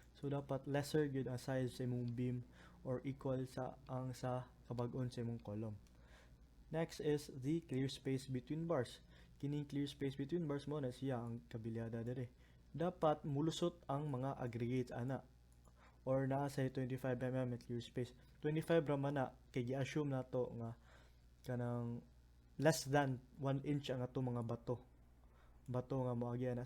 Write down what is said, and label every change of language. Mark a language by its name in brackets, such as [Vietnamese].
[Cebuano] So dapat lesser gyud ang size sa imong beam or equal sa ang sa kabag-on sa imong column. [English] Next is the clear space between bars. [Cebuano] Kining clear space between bars mo na siya ang kabilyada dere. Dapat mulusot ang mga aggregates ana or naa sa 25 mm clear space. 25 ra man na kay gi-assume nato nga kanang less than 1 inch ang ato mga bato nga moagi ana.